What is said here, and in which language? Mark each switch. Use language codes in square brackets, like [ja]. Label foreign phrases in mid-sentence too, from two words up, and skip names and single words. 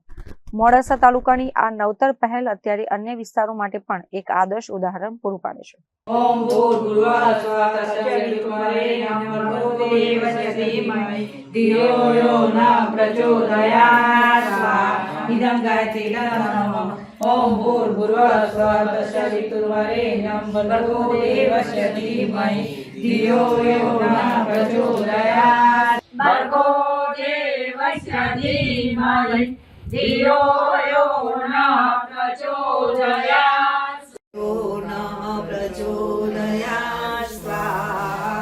[gu] મોડાસા તાલુકાની આ નવતર પહેલ અત્યારે અન્ય વિસ્તારો માટે પણ એક આદર્શ ઉદાહરણ પૂરું પાડે છે. [sa] ॐ भूर्भुवः स्वः तत्सवितुर्वरेण्यं भर्गो देवस्य धीमहि धियो यो नः प्रचोदयात्. इदं गायत्री नमः. ॐ भूर्भुवः स्वः तत्सवितुर्वरेण्यं भर्गो देवस्य धीमहि धियो यो नः प्रचोदयात्. भर्गो देवस्य धीमहि धियो यो नः प्रचोदयात्. प्रचोदयात्. स्वाहा.